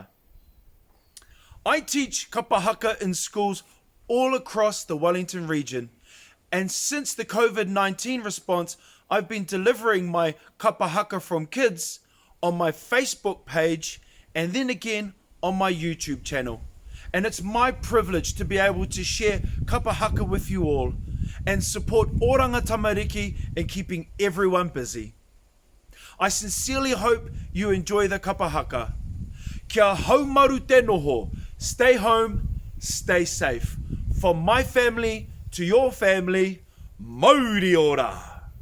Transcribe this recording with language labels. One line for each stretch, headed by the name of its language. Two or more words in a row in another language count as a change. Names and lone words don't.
English: I teach kapahaka in schools all across the Wellington region, and since the COVID-19 response, I've been delivering my kapahaka from kids on my Facebook page and then again on my YouTube channel. And it's my privilege to be able to share kapahaka with you all and support Oranga Tamariki in keeping everyone busy. I sincerely hope you enjoy the kapahaka.
Māori: Kia haumaru te noho.
English: Stay home, stay safe. From my family to your family,
Māori: Mauri ora.